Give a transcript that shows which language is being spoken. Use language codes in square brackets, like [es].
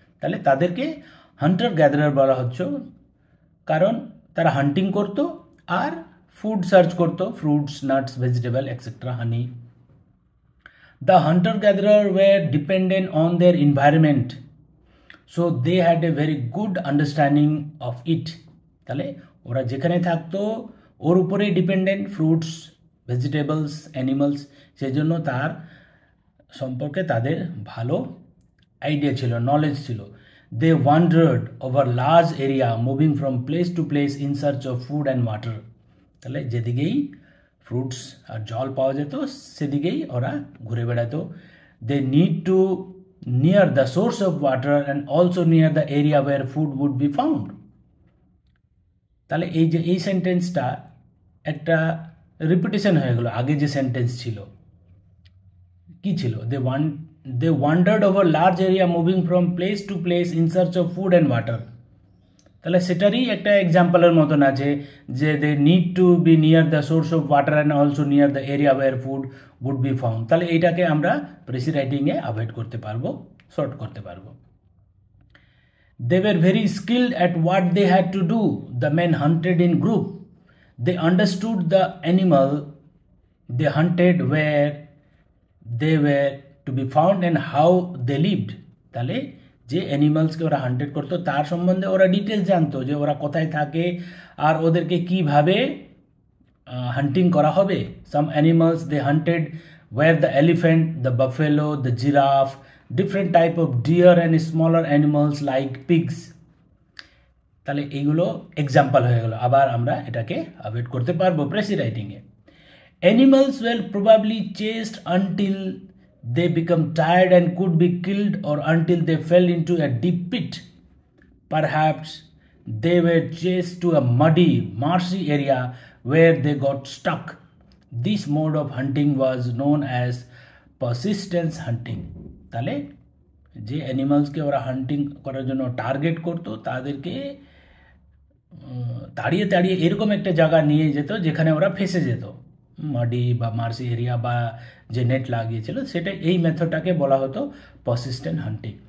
[bn] তাহলে তাদেরকে Hunter gatherer বলা হচ্ছে কারণ তারা হান্টিং করতো আর ফুড সার্চ করতো, fruits, nuts, vegetable etcetera, honey. [en] The hunter-gatherer were dependent on their environment, so they had a very good understanding of it. [bn] তাহলে ওরা যেখানে থাকতো ওর উপরেই ডিপেন্ডেন্ট, ফ্রুটস, ভেজিটেবলস, অ্যানিমালস, সেই জন্য তার সম্পর্কে তাদের ভালো আইডিয়া ছিল, নলেজ ছিল। [en] They wandered over large area moving from place to place in search of food and water. [bn] তাহলে যেদিকেই ফ্রুটস আর জল পাওয়া যেত সেদিকেই ওরা ঘুরে বেড়াতো। [en] They need to near the source of water and also near the area where food would be found. [bn] তাহলে এই যে এই সেন্টেন্সটা একটা রিপিটেশন হয়ে গেল। আগে যে সেন্টেন্স ছিল কি ছিল, [en] they wandered over large area moving from place to place in search of food and water. [bn] তাহলে সেটারই একটা এক্সাম্পলের মতন আছে যে [en] They need to be near the source of water and also near the area where food would be found. [bn] তাহলে এইটাকে আমরা precis রাইটিংয়ে avoid করতে পারবো, শর্ট করতে পারবো। [en] They were very skilled at what they had to do. The men hunted in group, they understood the animal they hunted, where they were to be found and how they lived. [bn] তাহলে যে অ্যানিমালসকে ওরা hunted করতো তার সম্বন্ধে ওরা details জানতো, যে ওরা কোথায় থাকে আর ওদেরকে কিভাবে হান্টিং করা হবে। [en] Some animals they hunted were the elephant, the buffalo, the giraffe, different type of deer and smaller animals like pigs. [bn] তাহলে এইগুলো এক্সাম্পল হয়ে গেল। আবার আমরা এটাকে অ্যাভয়েড করতে পারবো precis রাইটিংয়ে। [en] Animals were probably chased until they become tired and could be killed or until they fell into a deep pit. perhaps they were chased to a muddy, marshy area where they got stuck. This mode of hunting was known as persistence hunting. [bn] তাহলে যে অ্যানিমালসকে ওরা হান্টিং করার জন্য target করতো তাদেরকে তাড়িয়ে তাড়িয়ে এরকম একটা জায়গা নিয়ে যেত যেখানে ওরা ফেসে যেত, মাডি বা মার্সি এরিয়া বা যে নেট লাগিয়েছিল সেটা, এই মেথডটাকে বলা হতো পারসিস্টেন্ট হান্টিং।